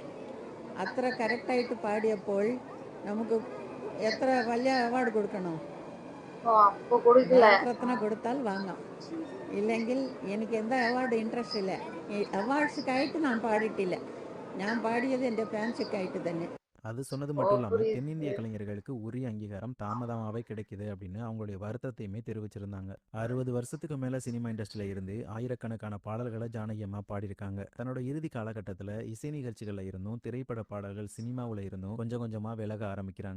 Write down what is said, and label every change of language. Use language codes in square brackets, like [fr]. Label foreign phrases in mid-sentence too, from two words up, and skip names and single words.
[ml] അത്ര കറക്റ്റായിട്ട് പാടിയപ്പോൾ നമുക്ക് എത്ര വലിയ അവാർഡ് കൊടുക്കണോ? ഭാരതരത്ന കൊടുത്താൽ വാങ്ങാം, ഇല്ലെങ്കിൽ എനിക്ക് എന്താ അവാർഡ് ഇൻട്രസ്റ്റ് ഇല്ല. ഈ അവാർഡ്സുക്കായിട്ട് ഞാൻ പാടിയിട്ടില്ല, ഞാൻ പാടിയത് എൻ്റെ ഫാൻസുക്കായിട്ട് തന്നെ. [ta] அது சொன்னது மட்டும் இல்லாமல் தென்னிந்திய கலைஞர்களுக்கு உரிய அங்கீகாரம் தாமதமாகவே கிடைக்குது அப்படின்னு அவங்களுடைய வருத்தத்தையுமே தெரிவிச்சிருந்தாங்க. 60 வருஷத்துக்கு மேல சினிமா இண்டஸ்ட்ரியில இருந்து ஆயிரக்கணக்கான பாடல்களை ஜானகி அம்மா பாடியிருக்காங்க. தன்னோட இறுதி காலகட்டத்தில் இசை நிகழ்ச்சிகள்ல இருந்தும் திரைப்பட பாடல்கள் சினிமாவில் இருந்தும் கொஞ்சம் கொஞ்சமா விலக ஆரம்பிக்கிறாங்க.